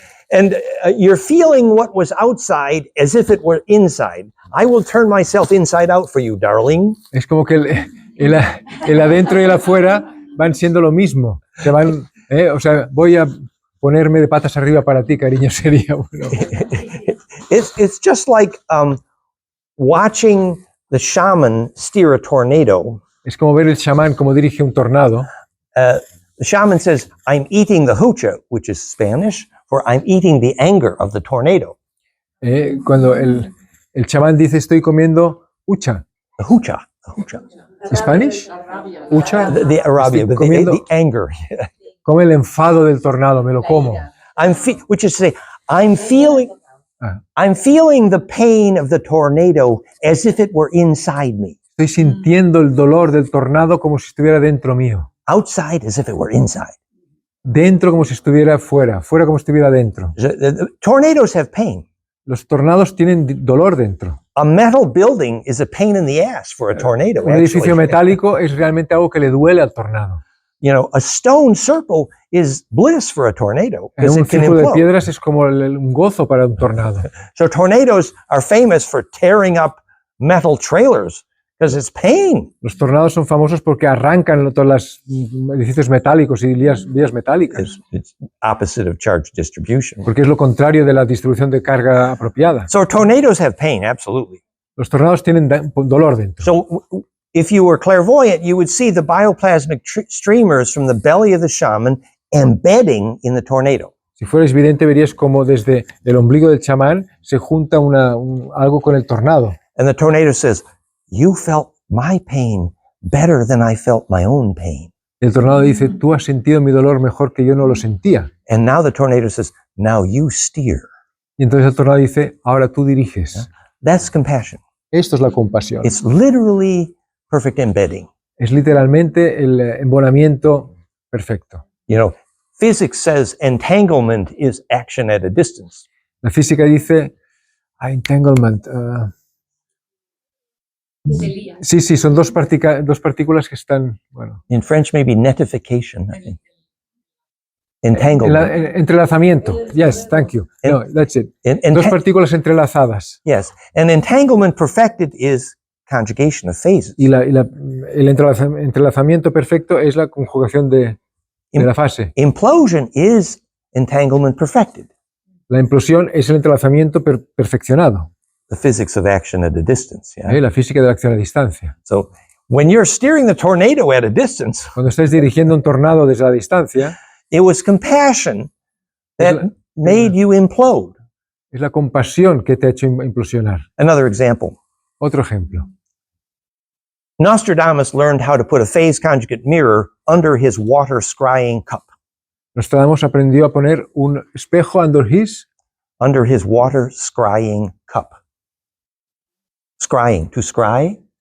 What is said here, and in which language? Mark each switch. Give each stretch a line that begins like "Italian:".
English: and you're feeling what was outside as if it were inside. I will turn myself inside out for you, darling.
Spanish: Es como que el adentro y el afuera van siendo lo mismo. Se van, o sea, voy a ponerme de patas arriba para ti, cariño, sería bueno.
English: It's just like watching the shaman steer a tornado.
Spanish: Es como ver el chamán como dirige un tornado.
English: The shaman says, I'm eating the hucha, which is Spanish, for I'm eating the anger of the tornado.
Spanish: Cuando el chamán dice, estoy comiendo ucha.
English: The hucha. The hucha.
Spanish: ¿Spanish? Ucha.
English: The Arabia, but the anger.
Spanish: Come el enfado del tornado, me lo como.
English: Which is to say, I'm feeling the pain of the tornado as if it were inside me.
Spanish: Estoy sintiendo el dolor del tornado como si estuviera dentro mío.
English: Outside as if it were inside.
Spanish: Dentro como si estuviera fuera, fuera como si estuviera dentro.
English: The tornadoes have pain.
Spanish: Los tornados tienen dolor dentro.
English: A metal building is a pain in the ass for a tornado.
Spanish: Un edificio metálico es realmente algo que le duele al tornado.
English: You know, a stone circle is bliss for a tornado.
Spanish: Un círculo de piedras es como un gozo para un tornado.
English: So tornadoes are famous for tearing up metal trailers because it's pain.
Spanish: Los tornados son famosos porque arrancan todos los edificios metálicos y vías metálicas.
English: It's opposite of charge distribution.
Spanish: Porque es lo contrario de la distribución de carga apropiada.
English: So tornadoes have pain, absolutely.
Spanish: Los tornados tienen dolor dentro.
English: So if you were clairvoyant, you would see the bioplasmic streamers from the belly of the shaman embedding in the tornado.
Spanish: Si fueras vidente, verías como desde el ombligo del chamán se junta algo con el tornado.
English: And the tornado says, you felt my pain better than I felt my own pain.
Spanish: El tornado dice, tú has sentido mi dolor mejor que yo no lo sentía.
English: And now the tornado says, now you steer.
Spanish: Y entonces el tornado dice, ahora tú diriges.
English: That's compassion.
Spanish: Esto es la compasión.
English: It's literally perfect embedding.
Spanish: Es literalmente el embonamiento perfecto.
English: You know, physics says entanglement is action at a distance.
Spanish: La física dice, entanglement. Sí, son dos partículas que están, bueno.
English: In French, maybe netification, I think. Entanglement. Entrelazamiento. Yes, thank you. No, that's it.
Spanish: Dos partículas entrelazadas.
English: Yes, and entanglement perfected is conjugation of phases.
Spanish: Y el entrelazamiento perfecto es la conjugación de la fase.
English: Implosion is entanglement perfected.
Spanish: La implosión es el entrelazamiento perfeccionado.
English: The physics of action at a distance. Yeah?
Spanish: La física de la acción a distancia.
English: So, when you're steering the tornado at a distance,
Spanish: cuando estés dirigiendo un tornado desde la distancia,
English: it was compassion that made you implode.
Spanish: Es la compasión que te ha hecho implosionar.
English: Another example.
Spanish: Otro ejemplo.
English: Nostradamus learned how to put a phase-conjugate mirror under his water scrying cup.
Spanish: Nostradamus aprendió a poner un espejo
English: under his water scrying cup. Scrying, to scry.